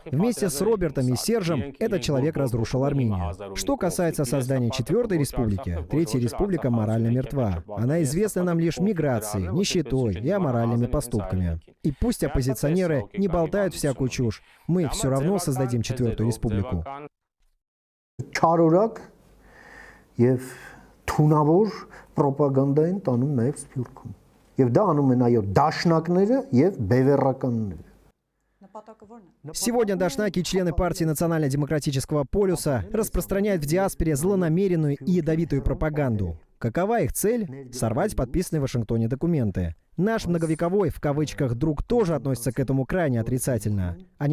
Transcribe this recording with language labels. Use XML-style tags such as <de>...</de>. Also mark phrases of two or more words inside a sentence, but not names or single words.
<ru>Вместе с Робертом и Сержем этот человек разрушил Армению. Что касается создания 4-й республики, 3-я республика морально мертва. Она известна нам лишь миграцией, нищетой и аморальными поступками. И пусть оппозиционеры не болтают всякую чушь, мы все равно создадим 4-ю республику.</ru> <hy>Չարորակ եւ թունավոր ռոպագանդա են տանում նաեւ Սփյուռքում։ Եվ դա անում են այո դաշնակները եւ բևեռականները։</hy> <ru>Сегодня дашнаки и члены партии Национально-демократического полюса распространяют в диаспоре злонамеренную и ядовитую пропаганду. Какова их цель? Сорвать подписанные в Вашингтоне документы. Наш многовековой, в кавычках, друг тоже относится к этому крайне отрицательно.</ru>